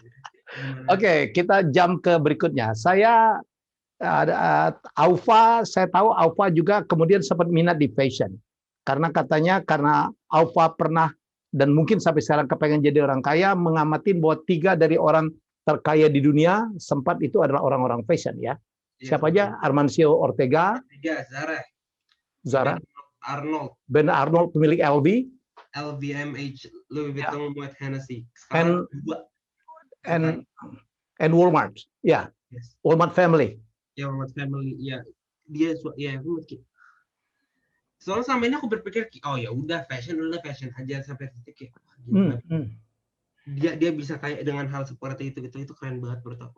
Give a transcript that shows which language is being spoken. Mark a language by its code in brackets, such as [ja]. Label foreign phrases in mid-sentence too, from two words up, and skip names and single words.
[id] Oke, kita jam ke berikutnya. Saya Aufa, saya tahu Aufa juga kemudian sempat minat di fashion. Karena Aufa pernah dan mungkin sampai sekarang kepengen jadi orang kaya, mengamatin bahwa 3 dari orang terkaya di dunia sempat itu adalah orang-orang fashion ya. Siapa aja? Amancio Ortega, Zara, Ben Arnold pemilik LVMH, Louis Vuitton, Moet Hennessy. and Sekarang Walmart. Ya, yes. Walmart family. Ya, Walmart family. Ya, dia ya soalnya selama ini aku berpikir oh ya udah fashion aja sampai titik kayak dia bisa kayak dengan hal seperti itu keren banget menurut aku.